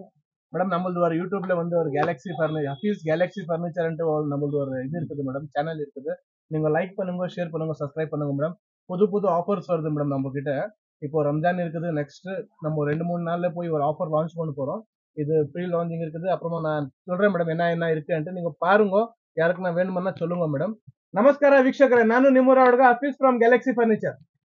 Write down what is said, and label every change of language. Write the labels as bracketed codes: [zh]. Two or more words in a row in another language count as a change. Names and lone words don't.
[ta] மேடம் நம்மளது ஒரு யூடியூப்ல வந்து ஒரு கேலக்சி ஃபர்னிச்சர், ஹஃபீஸ் கேலக்சி ஃபர்னிச்சர்ன்ட்டு நம்மளது ஒரு இது இருக்குது மேடம், சேனல் இருக்குது. நீங்க லைக் பண்ணுங்க, ஷேர் பண்ணுங்க, சப்ஸ்கிரைப் பண்ணுங்க மேடம். புது ஆஃபர்ஸ் வருது மேடம் நம்ம கிட்ட. இப்போ ரம்ஜான் இருக்குது, நெக்ஸ்ட் நம்ம 2-3 நாள்ல போய் ஒரு [en] offer launch [ta] பண்ண போறோம். இது [en] pre launching [ta] இருக்குது. அப்புறமா நான் சொல்றேன் மேடம் என்ன இருக்குன்ட்டு. நீங்க பாருங்க, யாருக்கு நான் வேணுமன்னா சொல்லுங்க மேடம். [kn] ನಮಸ್ಕಾರ ವೀಕ್ಷಕರೇ, ನಾನು ನಿಮ್ಮೂರ ಹುಡುಗ ಹಫೀಸ್ ಫ್ರಮ್ ಗ್ಯಾಲಕ್ಸಿ ಫರ್ನಿಚರ್.